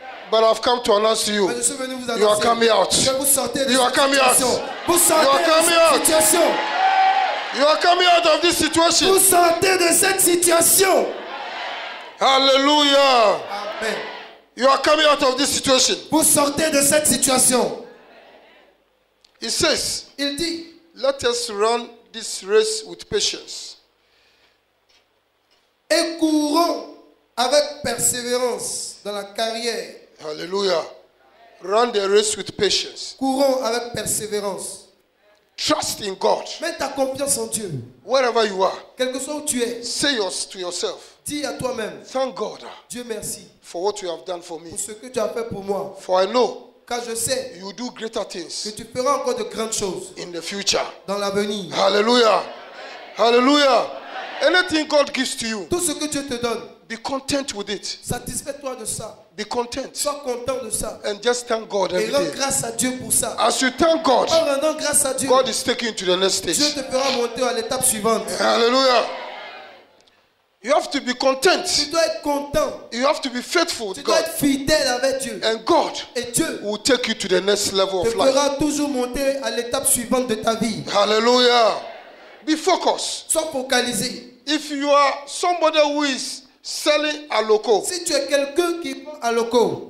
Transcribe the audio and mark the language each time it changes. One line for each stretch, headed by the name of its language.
English: But I've come to announce to you,
French: Mais je suis venu vous
English: you are
French: annoncer
English: coming out.
French: que vous sortez de
English: You are
French: cette
English: coming out.
French: situation. Vous
English: You
French: sortez
English: are
French: de
English: coming
French: cette
English: out.
French: situation.
English: You are coming out of this situation.
French: Vous sortez de cette situation.
English: Hallelujah. Amen. You are coming out of this situation.
French: Vous sortez de cette situation.
English: It says,
French: Il dit,
English: let us run this race with patience.
French: Et courons avec persévérance dans la carrière.
English: Hallelujah. Run the race with patience.
French: Courons avec persévérance.
English: Trust in God.
French: Mets ta confiance en Dieu.
English: Wherever you are,
French: Quel que soit où tu es,
English: say to yourself,
French: dis à toi-même,
English: thank God
French: Dieu merci
English: for what you have done for me.
French: pour ce que tu as fait pour moi.
English: For I know
French: Car je sais
English: you do greater
French: que
English: things
French: tu feras encore de grandes choses
English: in the future.
French: dans l'avenir.
English: Hallelujah. Hallelujah. Anything God gives to you,
French: Tout ce que Dieu te donne,
English: be content with it.
French: satisfais-toi de ça.
English: Be content.
French: Sois content de ça.
English: And just thank God
French: Et
English: every
French: rends
English: day.
French: grâce à Dieu pour ça.
English: As you thank God,
French: En rendant grâce à Dieu,
English: God is taking you to the next
French: Dieu
English: stage.
French: te fera monter à l'étape suivante.
English: Hallelujah. You have to be content.
French: Tu dois être content.
English: You have to be faithful
French: Tu
English: with
French: dois
English: God.
French: être fidèle avec Dieu.
English: And God
French: Et Dieu
English: will take you to the next level
French: te
English: of life.
French: fera toujours monter à l'étape suivante de ta vie.
English: Hallelujah. Be focused.
French: Sois focalisé.
English: If you are somebody who is selling a loco,
French: Si tu es quelqu'un qui vend à loco,